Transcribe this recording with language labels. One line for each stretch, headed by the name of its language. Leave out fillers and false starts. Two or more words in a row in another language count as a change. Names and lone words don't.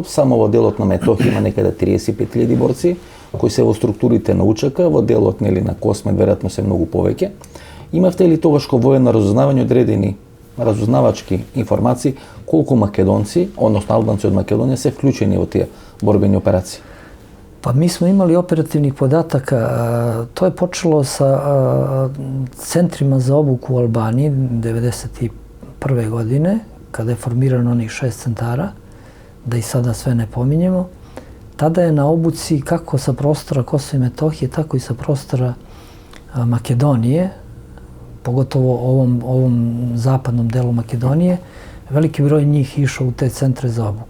Macedonian: Само во делот на Метохија има некаде 35.000 борци кои се во структурите на УЧК, во делот нели на Космет веројатно се многу повеќе. Имавте ли тогаш ко воено разузнавање одредени разузнавачки информации колку македонци, односно албанци од Македонија се вклучени во тие борбени операции?
Serbian: Pa mi smo imali operativnih podataka, to je počelo sa centrima za obuku u Albaniji 1991. godine, kada je formirano onih 6 centara, da i sada sve ne pominjemo. Tada je na obuci kako sa prostora Kosova i Metohije, tako i sa prostora Makedonije, pogotovo ovom zapadnom delu Makedonije, veliki broj njih išao u te centre za obuku.